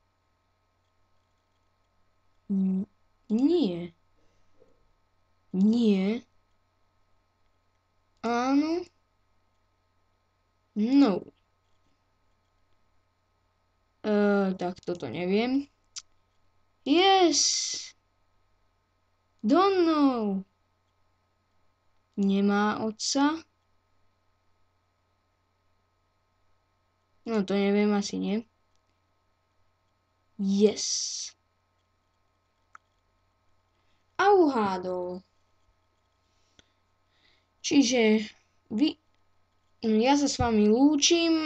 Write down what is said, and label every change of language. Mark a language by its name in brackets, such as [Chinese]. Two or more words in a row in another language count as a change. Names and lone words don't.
[Slovak] Nie. Nie. Áno. No. Tak toto neviem. [English] Yes. Don't know. [Slovak] Nemá otca. No to neviem, asi nie. Yes. A uhádol. Čiže ja sa s vami lúčim.